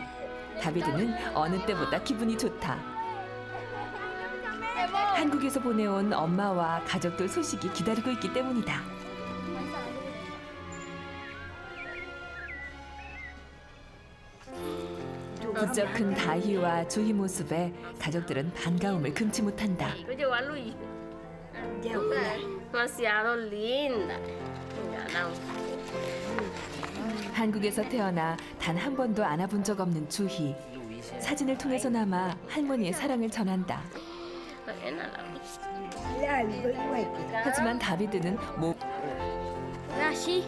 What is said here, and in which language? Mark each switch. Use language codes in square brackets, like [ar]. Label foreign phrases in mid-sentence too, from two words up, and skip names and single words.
[ko] 다비드는 어느 때보다 기분이 좋다. 한국에서 보내온 엄마와 가족들 소식이 기다리고 있기 때문이다. 부쩍 큰 다희와 주희 모습에 가족들은 반가움을 금치 못한다. [es] Llegó a Luis. Demasiado linda. [ko] 한국에서 태어나 단 한 번도 안아본 적 없는 주희. 사진을 통해서나마 할머니의 사랑을 전한다. 하지만 다비드는 다시.